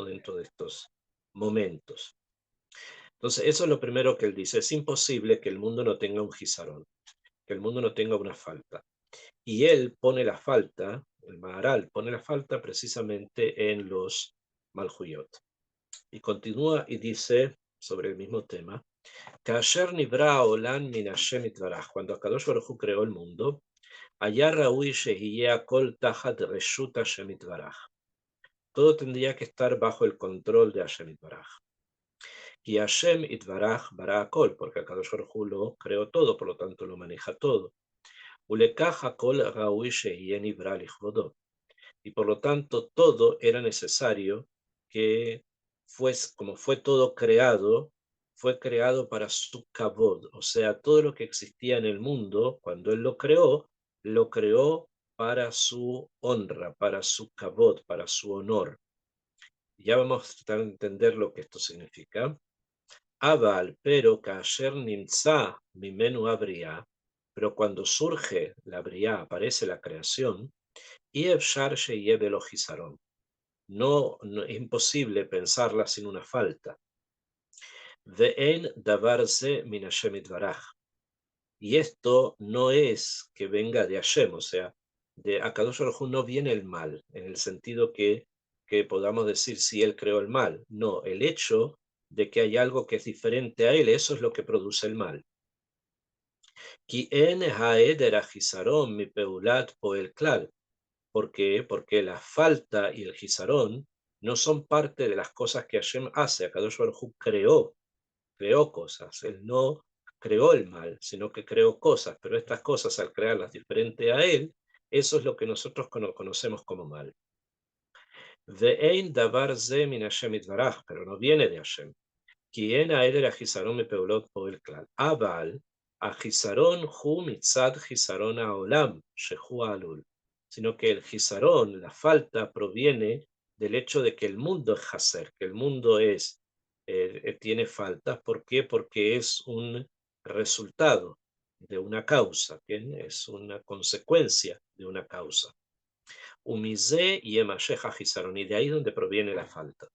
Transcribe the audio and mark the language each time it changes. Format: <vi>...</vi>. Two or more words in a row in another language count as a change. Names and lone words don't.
<es>Dentro de estos momentos. Entonces, eso es lo primero que él dice. Es imposible que el mundo no tenga un Gizarón, que el mundo no tenga una falta. Y él pone la falta, el Maharal pone la falta precisamente en los Malhuyot. Y continúa y dice sobre el mismo tema,</es> <he>כאשר נברא עולם מן השם יתברך, cuando Akadosh Baruj Hu</he> <es>creó el mundo,</es> <he>היה ראוי שיהיה כל תחת רשות השם יתברך.</he> <es>Todo tendría que estar bajo el control de</es> <he>השם יתברך.</he> <es>Y</es> <he>השם יתברך ברא כל,</he> <es>porque</es> <he>הקדוש ברוך הוא</he> <es>lo creó todo, por lo tanto lo maneja todo.</es> <he>ולכך הכל ראוי שיהיה נברא לכבודו.</he> <es>Y por lo tanto todo era necesario que fuese, como fue todo creado, fue creado para su kabod, o sea, todo lo que existía en el mundo, cuando él lo creó para su honra, para su kabod, para su honor. Ya vamos a tratar de entender lo que esto significa.</es> <he>Aval, pero כאשר נמצא ממנו הבריאה,</he> <es>pero cuando surge la bria, aparece la creación, y</es> <he>אפשר שיהיה בלא חסרון.</he> <es>No, es imposible pensarla sin una falta.</es> <he>ואין דבר זה מן השם יתברך.</he> <es>Y esto no es que venga de Hashem, o sea, de</es> <he>הקדוש ברוך הוא</he> <es>no viene el mal, en el sentido que podamos decir si él creó el mal. No, el hecho de que hay algo que es diferente a él, eso es lo que produce el mal.</es> <he>כי אין ההעדר החסרון מ פעולת פועל כלל.</he> <es>¿Por qué? Porque la falta y el gizarón no son parte de las cosas que Hashem hace. Akadosh Baruj Hu creó cosas. Él no creó el mal, sino que creó cosas. Pero estas cosas, al crearlas diferente a él, eso es lo que nosotros conocemos como mal.</es> <he>ואין דבר זה מן השם יתברך,</he> <es>pero no viene de Hashem.</es> <he>כי אין ההעדר החסרון מ פעולות פועל כלל. אבל החסרון הוא מצד חסרון העולם שהוא עלול.</he> <es>Sino que el gizarón, la falta, proviene del hecho de que el mundo es haser, que el mundo tiene faltas. ¿Por qué? Porque es un resultado de una causa, ¿bien? Es una consecuencia de una causa.</es> <he>ומזה ונמשך החסרון,</he> <es>y de ahí es donde proviene la falta.</es>